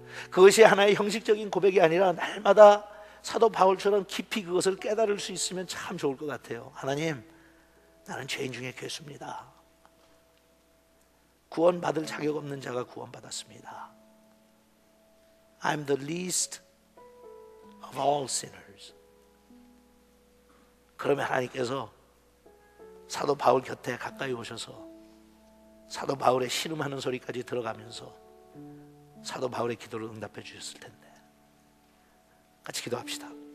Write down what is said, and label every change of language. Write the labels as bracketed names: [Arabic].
[Korean] 그것이 하나의 형식적인 고백이 아니라 날마다 사도 바울처럼 깊이 그것을 깨달을 수 있으면 참 좋을 것 같아요. 하나님, 나는 죄인 중에 괴수입니다. 구원받을 자격 없는 자가 구원받았습니다. [English] I'm the least of all sinners. [Korean] 그러면 하나님께서 사도 바울 곁에 가까이 오셔서 사도 바울의 신음하는 소리까지 들어가면서 사도 바울의 기도를 응답해 주셨을 텐데. 같이 기도합시다.